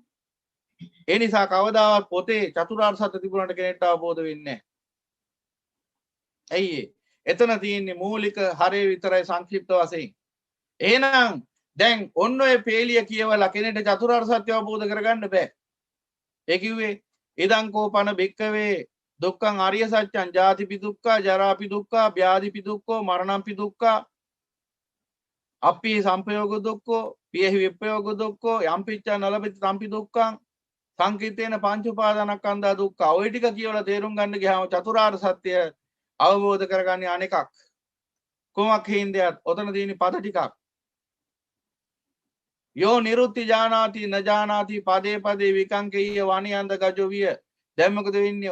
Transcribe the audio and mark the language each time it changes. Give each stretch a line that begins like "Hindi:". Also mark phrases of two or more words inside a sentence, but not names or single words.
Sinhala: ඒ නිසා කවදාවත් පොතේ චතුරාර්ය සත්‍ය තිබුණාට කෙනෙක්ට අවබෝධ වෙන්නේ නැහැ. ඇයි ඒ? එතන තියෙන්නේ මූලික හරය විතරයි සංක්ෂිප්ත වශයෙන්. එහෙනම් දැන් ඔන්න ඔය පේලිය කියවලා කෙනෙක්ට චතුරාර්ය සත්‍ය අවබෝධ කරගන්න බෑ. ඒ කිව්වේ
Pali: ඉදං කෝපන භික්කවේ දුක්ඛං අරිය සත්‍යං ජාතිපි දුක්ඛා ජරාපි දුක්ඛා ව්‍යාධිපි දුක්ඛෝ මරණම්පි දුක්ඛා අප්පි සම්පයෝග දුක්ඛෝ පියහි විප්පයෝග දුක්ඛෝ යම්පිච්ඡා නලබති තම්පි දුක්ඛං සංකිටේන පංච උපාදානස්කන්ධා දුක්ඛ.
Sinhala: ඔය ටික කියවලා තේරුම් ගන්න ගියාම චතුරාර්ය සත්‍ය අවබෝධ කරගන්නේ අනෙකක්. කොමක් හින්දයක් ඔතන තියෙන පද ටිකක්.
Pali: යෝ නිරුත්ති ජානාති න ජානාති පදේ පදේ විකංකීය වණියන්ද ගජෝ විය.
Sinhala: දැන් මොකද වෙන්නේ?